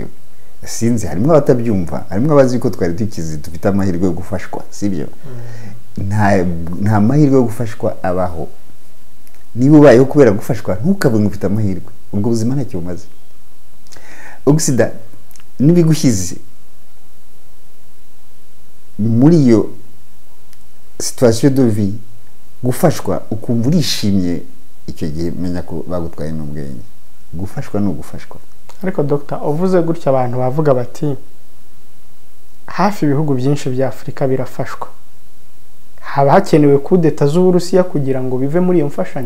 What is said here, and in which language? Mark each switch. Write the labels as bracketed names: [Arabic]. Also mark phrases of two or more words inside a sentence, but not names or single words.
[Kinyarwanda] Sinzi harimo abatabyumva, harimo abazi ko twari tukizi dufite amahirwe yo gufashwa, sibyo? Nta mahirwe yo gufashwa abaho. Niba ubayeho kubera gufashwa ntukavuge ngo ufite amahirwe. Ubwo buzima ntacyo bumaze. Occident nibigushyize muri iyo [French] situation de vie [Kinyarwanda] gufashwa ukumva urishimye, icyo gihe menya ko bagutwaye n'ubwenge. Gufashwa no gufashwa. Ariko Dr. uvuze gutya abantu bavuga bati hafi ibihugu byinshi bya Afrika birafashwa. Haba hakenewe kudeta z'Uburusiya kugira ngo bive muri iyo mfashanyo.